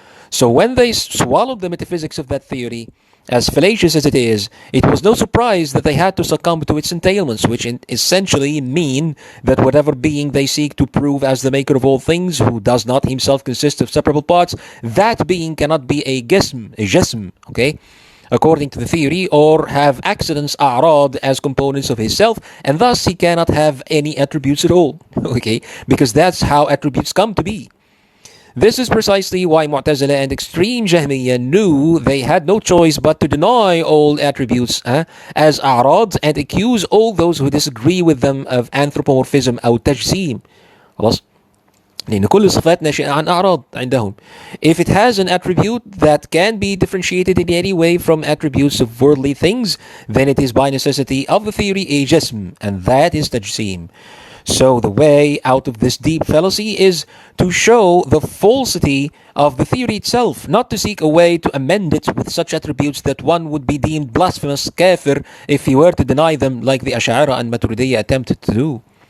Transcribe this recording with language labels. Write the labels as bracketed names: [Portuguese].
[English] So when they swallowed the metaphysics of that theory, as fallacious as it is, it was no surprise that they had to succumb to its entailments, which essentially mean that whatever being they seek to prove as the maker of all things, who does not himself consist of separable parts, that being cannot be a jism, okay, according to the theory, or have accidents, a'rad, as components of his self, and thus he cannot have any attributes at all, okay, because that's how attributes come to be. This is precisely why Mu'tazila and extreme Jahmiyyah knew they had no choice but to deny all attributes as a'rad and accuse all those who disagree with them of anthropomorphism [Arabic] أو تجسيم. خلاص؟ لأن كل الصفات ناشئة عن أعراض عندهم. [English] If it has an attribute that can be differentiated in any way from attributes of worldly things, then it is by necessity of the theory a jism, and that is tajsim. So the way out of this deep fallacy is to show the falsity of the theory itself, not to seek a way to amend it with such attributes that one would be deemed blasphemous, kafir, if he were to deny them like the Ash'ara and Maturidiyya attempted to do.